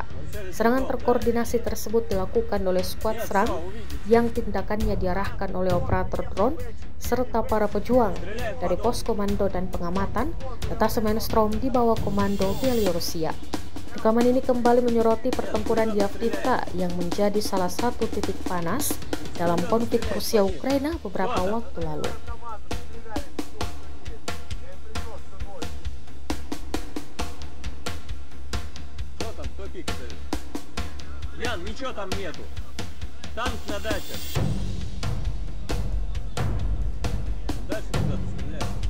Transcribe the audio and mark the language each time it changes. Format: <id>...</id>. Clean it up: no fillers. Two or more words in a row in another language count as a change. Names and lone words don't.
<id>Serangan terkoordinasi tersebut dilakukan oleh skuad serang yang tindakannya diarahkan oleh operator drone serta para pejuang dari pos komando dan pengamatan detasemen Storm di bawah komando Belarusia. Rekaman ini kembali menyoroti pertempuran di Avdiivka yang menjadi salah satu titik panas dalam konflik Rusia-Ukraina beberapa waktu lalu.</id> <ru>Ян, ничего там нету. Танк на даче. Дальше куда-то стреляет.</ru>